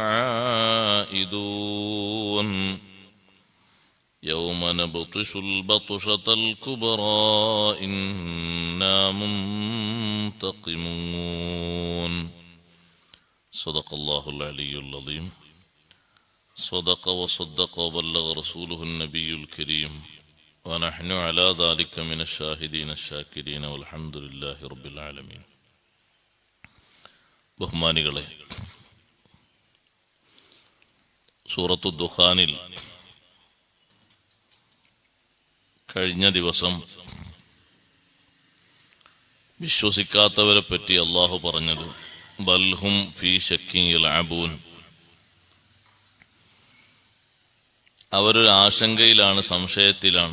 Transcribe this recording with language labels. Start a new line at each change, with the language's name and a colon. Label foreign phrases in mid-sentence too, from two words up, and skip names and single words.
Arabic: عائدون يوم نبطش البطشة الكبرى إنا منتقمون. صدق الله العلي العظيم. صدق وصدق وبلغ رسوله النبي الكريم ونحن على ذلك من الشاهدين الشاكرين والحمد لله رب العالمين.
Malayalam: ബഹുമാനികളെ, സൂറത്തു ദുഖാനിൽ കഴിഞ്ഞ ദിവസം വിശ്വസിക്കാത്തവരെ പറ്റി അള്ളാഹു പറഞ്ഞത്
Arabic: بل هم في شك يلعبون,
Malayalam: അവരൊരു ആശങ്കയിലാണ്, സംശയത്തിലാണ്.